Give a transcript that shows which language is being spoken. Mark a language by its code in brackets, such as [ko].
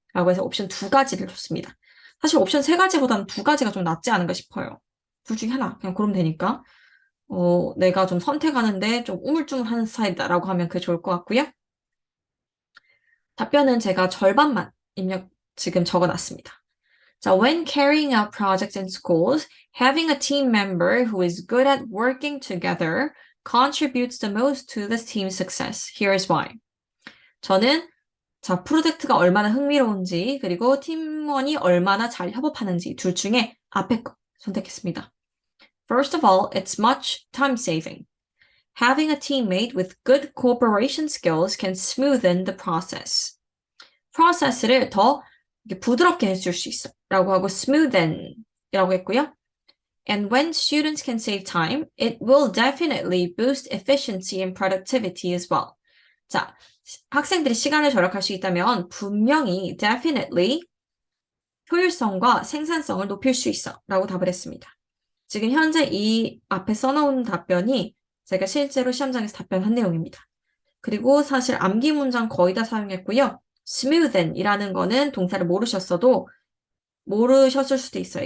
[ko] 라고 해서 옵션 2가지를 줬습니다. 사실 옵션 3가지보다는 2가지가 좀 낫지 않은가 싶어요. 둘 중에 하나 그냥 고르면 되니까. 내가 좀 선택하는데 좀 우물쭈물하는 스타일이다라고 하면 그게 좋을 것 같고요. 답변은 제가 절반만 지금 적어놨습니다. [en] 자, when carrying out projects in schools, having a team member who is good at working together contributes the most to the team's success. Here's why. [ko] 저는 자, 프로젝트가 얼마나 흥미로운지 그리고 팀원이 얼마나 잘 협업하는지 둘 중에 앞에 거 선택했습니다. [en] First of all, it's much time saving. Having a teammate with good cooperation skills can smoothen the process. [ko] 프로세스를 더 부드럽게 해줄 수 있어 라고 하고 smoothen 이라고 했고요. [en] And when students can save time, it will definitely boost efficiency and productivity as well. [ko] 자, 학생들이 시간을 절약할 수 있다면 분명히 definitely 효율성과 생산성을 높일 수 있어 라고 답을 했습니다. 지금 현재 이 앞에 써놓은 답변이 제가 실제로 시험장에서 답변한 내용입니다. 그리고 사실 암기 문장 거의 다 사용했고요. smoothen 이라는 거는 동사를 모르셨을 수도 있어요.